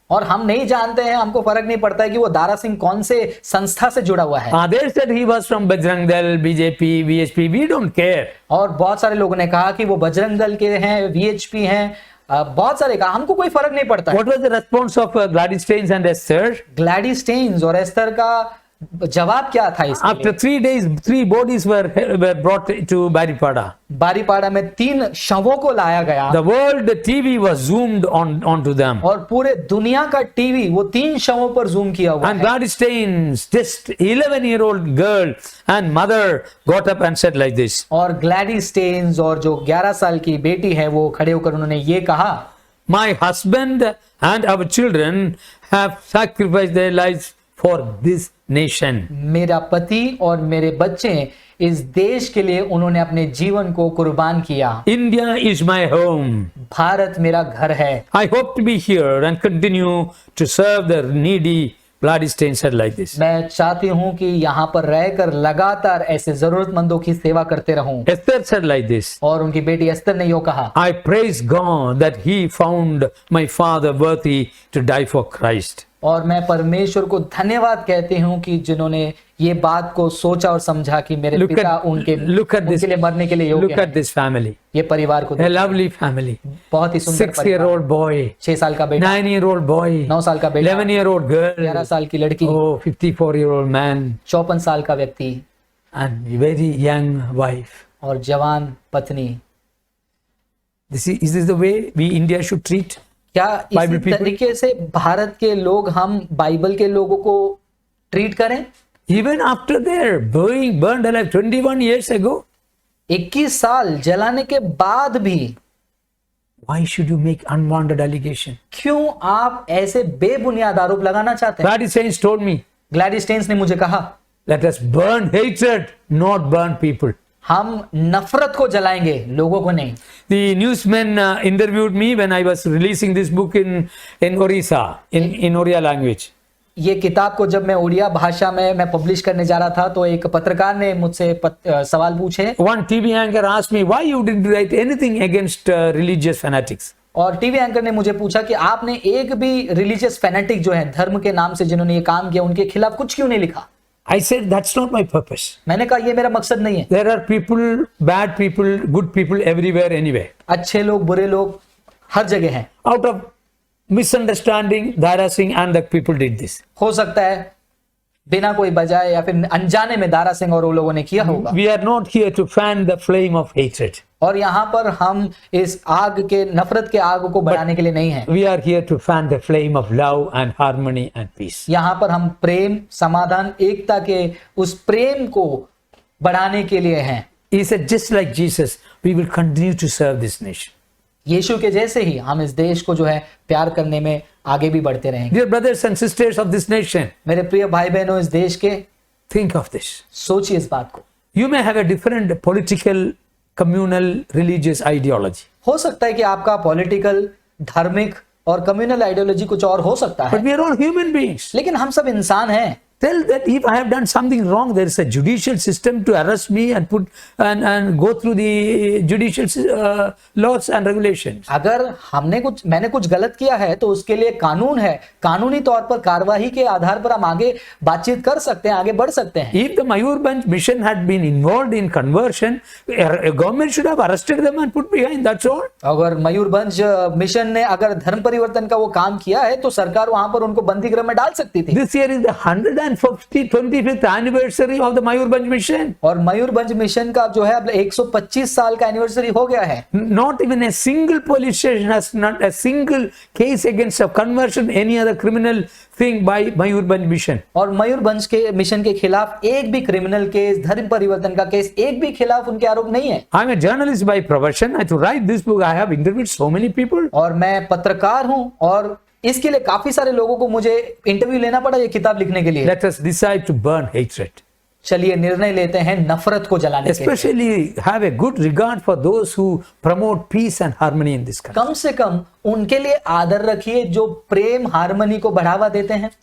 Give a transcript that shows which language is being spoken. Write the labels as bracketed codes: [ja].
[hi] और हम नहीं जानते हैं, हमको फर्क नहीं पड़ता है कि वो दारा सिंह कौन से संस्था से जुड़ा हुआ है। [en] They said he was from Bajrang Dal, BJP, VHP. We don't care. [hi] और बहुत सारे लोगों ने कहा कि वो बजरंग दल के हैं, VHP हैं, बहुत सारे कहा, हमको कोई फर्क नहीं पड़ता है। [en] What was the response of Gladys Staines and Esther? [hi] Glady stains और एस्तर का जवाब क्या था इसके [en] After [hi] लिए? [en] 3 days, 3 bodies were brought to Baripada. [hi] Baripada में 3 शवों को लाया गया [en] The world TV was zoomed onto them. [hi] और पूरे दुनिया का टीवी वो 3 शवों पर जूम किया हुआ [en] And [hi] है। [en] Gladys Staines, just 11-year-old girl and mother, got up and said like this. [hi] और ग्लैडी स्टेन्स और जो 11 साल की बेटी है वो खड़े होकर उन्होंने ये कहा, [en] My husband and our children have sacrificed their lives for this nation. [hi] मेरा पति और मेरे बच्चे इस देश के लिए उन्होंने अपने जीवन को कुर्बान किया। [en] India is my home. [hi] Bharat मेरा घर है। [en] I hope to be here and continue to serve the needy. Gladys Staines said like this. [hi] मैं चाहती हूं कि यहाँ पर रहकर लगातार ऐसे जरूरतमंदों की सेवा करते रहूं। [en] Esther said like this. [hi] और उनकी बेटी एस्तर ने यो कहा, [en] I praise God that he found my father worthy to die for Christ. [hi] और मैं परमेश्वर को धन्यवाद कहती हूँ कि जिन्होंने ये बात को सोचा और समझा कि मेरे [en] Look [hi] पिता [en] at- [hi] उनके [en] this. [hi] लिए मरने के लिए योग्य [en] Look at this family. [hi] ये परिवार को [en] A lovely family. [hi] बहुत ही सुंदर [en] 6-year-old boy, [hi] 6 साल का बेटा, [en] 9-year-old boy, [hi] 9 साल का बेटा, [en] 11-year-old girl, [hi] 11 साल की लड़की, [en] oh, 54-year-old man, [hi] 54 साल का व्यक्ति [en] and very young wife. [hi] और जवान पत्नी। [en] Is this the way we India should treat? [hi] क्या [en] Bible [hi] इसी [en] people? [hi] तरीके से भारत के लोग हम बाइबल के लोगों को ट्रीट करें? [en] Even after their being burned alive 21 years ago, [hi] 21 साल जलाने के बाद भी [en] why should you make unwanted allegation? [hi] क्यों आप ऐसे बेबुनियाद आरोप लगाना चाहते हैं? [en] Gladys Staines told me, [hi] Glady stains ने मुझे कहा, [en] let us burn hatred, not burn people. [hi] हम नफरत को जलाएंगे, लोगों को नहीं। [en] The newsman interviewed me when I was releasing this book in Orissa, in Oriya language. [hi] ये किताब को जब मैं उड़िया भाषा में मैं पब्लिश करने जा रहा था, तो एक पत्रकार ने मुझसे सवाल पूछे। [en] One TV anchor asked me why you didn't write anything against religious fanatics. [hi] और टीवी एंकर ने मुझे पूछा कि आपने एक भी रिलीजियस फैनेटिक जो है, धर्म के नाम से जिन्होंने ये काम किया, उनके खिलाफ कुछ क्यों नहीं लिखा? [en] I said that's not my purpose. [hi] मैंने कहा ये मेरा मकसद नहीं है। [en] There are people, bad people, good people everywhere, anyway. [hi] अच्छे लोग, बुरे लोग हर जगह हैं। [en] Out of misunderstanding, Dara Singh and the people did this. [hi] हो सकता है बिना कोई वजह या फिर अनजाने में दारा सिंह और वो लोगों ने किया होगा। [en] We are not here to fan the flame of hatred. [hi] और यहाँ पर हम इस आग के, नफरत के आग को बढ़ाने के लिए नहीं है। [en] We are here to fan the flame of love and harmony and peace. [hi] यहाँ पर हम प्रेम, समाधान, एकता के उस प्रेम को बढ़ाने के लिए हैं। [en] He said, just like Jesus, we will continue to serve this nation. [hi] यीशु के जैसे ही हम इस देश को जो है प्यार करने में आगे भी बढ़ते रहेंगे। [en] Dear brothers and sisters of this nation, [hi] मेरे प्रिय भाई बहनों इस देश के, [en] think of this. [hi] सोचिए इस बात को। [en] You may have a different political, communal, religious ideology. [hi] हो सकता है कि आपका पॉलिटिकल, धार्मिक और कम्युनल आइडियोलॉजी कुछ और हो सकता [en] But [hi] है, [en] we are all human beings. [hi] लेकिन हम सब इंसान हैं। [en] Tell that if I have done something wrong, there is a judicial system to arrest me and put and go through the judicial laws and regulations. [hi] अगर मैंने कुछ गलत किया है तो उसके लिए कानून है, कानूनी तौर पर कार्यवाही के आधार पर हम आगे बातचीत कर सकते हैं, आगे बढ़ सकते हैं। [en] If the Mayurbanj mission had been involved in conversion, a government should have arrested them and put behind. That's all. [hi] अगर मयूरभंज मिशन ने अगर धर्म परिवर्तन का वो काम किया है तो सरकार वहां पर उनको बंदी गृह में डाल सकती थी। [en] This year is the 125th anniversary of the Mayurbanj mission. [hi] और मयूरभंज मिशन का जो है अब 125 साल का एनिवर्सरी हो गया है। [en] Not even a single police station has not a single case against a conversion, any other criminal thing by Mayurbanj mission. [hi] और मयूरभंज के मिशन के खिलाफ एक भी क्रिमिनल केस, धर्म परिवर्तन का केस, एक भी खिलाफ उनके आरोप नहीं है। [en] I'm a journalist by profession. To write this book, I have interviewed so many people. [hi] और मैं पत्रकार हूं और इसके लिए काफी सारे लोगों को मुझे इंटरव्यू लेना पड़ा ये किताब लिखने के लिए। [en] Let us decide to burn hatred. [hi] चलिए निर्णय लेते हैं नफरत को जलाने के लिए। [en] Especially have a good regard for those who promote peace and harmony in this country. [hi] कम से कम उनके लिए आदर रखिए जो प्रेम, हार्मनी को बढ़ावा देते हैं।